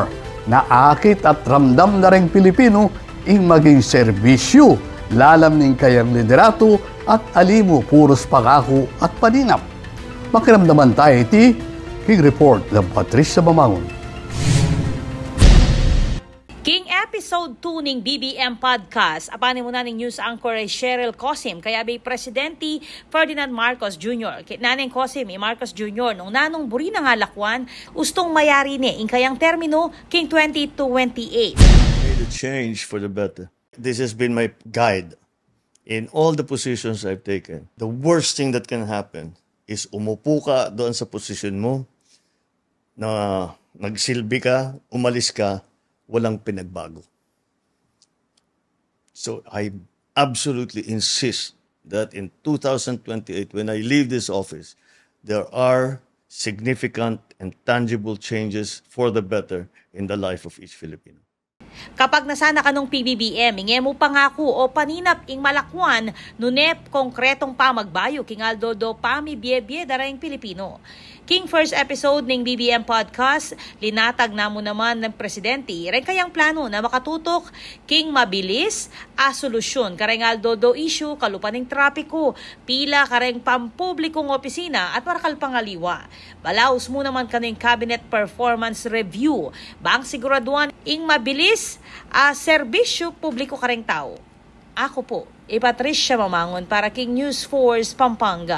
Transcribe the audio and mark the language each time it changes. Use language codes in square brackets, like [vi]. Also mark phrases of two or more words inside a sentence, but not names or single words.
[pam] na akit at ramdam na ring Pilipino ing maging serbisyo, lalam ning kayang liderato at alimo puros pangako at paninap. Makiramdaman tayo iti, King Report ng Patricia Mamangon. King Episode 2 ning BBM Podcast, apanin mo na ning news anchor ay Cheryl Cosim, kaya bay Presidente Ferdinand Marcos Jr. Naneng Cosim, Marcos Jr. nung nanong buri na nga lakwan, ustong mayari ni ing kayang termino king 2028. [en] Made a change for the better. This has been my guide in all the positions I've taken. The worst thing that can happen is [tl] umupo ka doon sa position mo, na nagsilbi ka, umalis ka, walang pinagbago. [en] So I absolutely insist that in 2028, when I leave this office, there are significant and tangible changes for the better in the life of each Filipino. [pam] Kapag nasana ka nung PBBM, inge mo pangako o paninap ing malakwan, nunep konkretong pamagbayo king Aldo do pami biye darayng Pilipino. King [en] first episode [pam] ng BBM Podcast, linatag na mo naman ng Presidente, rin kayang plano na makatutok king mabilis a solusyon kareng Aldo do issue kalupan ng trapiko, pila kareng pampublikong opisina at marakal pangaliwa. Balaos mo naman kaning Cabinet Performance Review, bang siguraduan ing mabilis a serbisyo publiko kareng tao. Ako po, Patricia Mamangon para King News Force Pampanga.